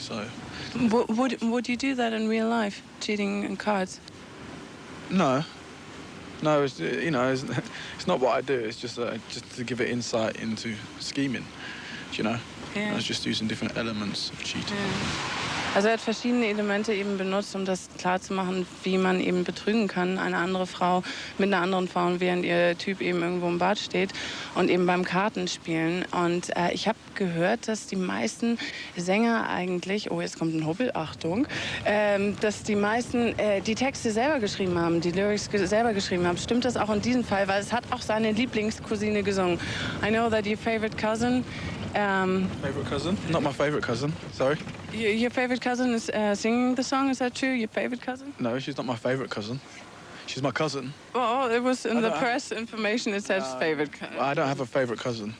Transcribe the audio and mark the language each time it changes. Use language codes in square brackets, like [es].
[en] So Would you do that in real life, cheating in cards? no, it's, you know, it's not what I do. It's just to give it insight into scheming, you know. Yeah. I was just using different elements of cheating. [de] Also er hat verschiedene Elemente eben benutzt, um das klarzumachen, wie man eben betrügen kann, eine andere Frau mit einer anderen Frau, während ihr Typ eben irgendwo im Bad steht, und eben beim Kartenspielen. Und ich habe gehört, dass die meisten Sänger eigentlich, oh, jetzt kommt ein Hubbel, Achtung, dass die meisten die Texte selber geschrieben haben, die Lyrics selber geschrieben haben. Stimmt das auch in diesem Fall? Weil es hat auch seine Lieblingscousine gesungen. [en] I know that your favorite cousin... Favorite cousin? Not my favorite cousin, sorry. Your favorite cousin is singing the song, is that true? Your favorite cousin? No, she's not my favorite cousin. She's my cousin. Well, it was in the don't press information. It says favorite. I don't have a favourite cousin.